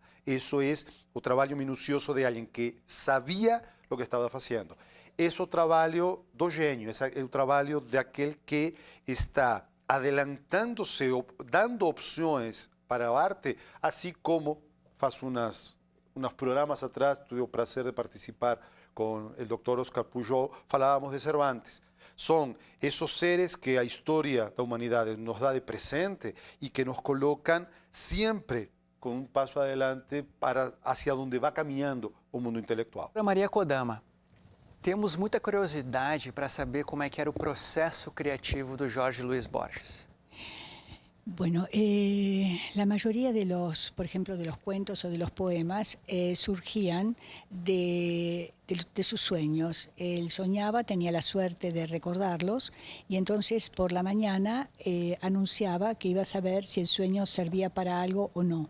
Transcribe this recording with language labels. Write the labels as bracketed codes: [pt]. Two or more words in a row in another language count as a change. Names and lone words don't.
[pt] Isso é o trabalho minucioso de alguém que sabia o que estava fazendo. Esse é o trabalho do gênio, esse é o trabalho daquele que está adelantándose, dando opções para a arte, assim como faz [es] unos programas atrás, tuve [pt] o prazer de participar [es] con el doctor [pt] Oscar Pujol, [es] falábamos de [pt] Cervantes. [es] Son esos seres que [pt] a historia da humanidade nos dá de presente [es] y que nos colocan siempre con un paso adelante para hacia donde va [pt] caminhando o mundo intelectual. Maria Kodama, temos muita curiosidade para saber como é que era o processo criativo do Jorge Luis Borges. [es] Bueno, la mayoría de los, por ejemplo, de los cuentos o de los poemas surgían de sus sueños. Él soñaba, tenía la suerte de recordarlos y entonces por la mañana anunciaba que iba a saber si el sueño servía para algo o no.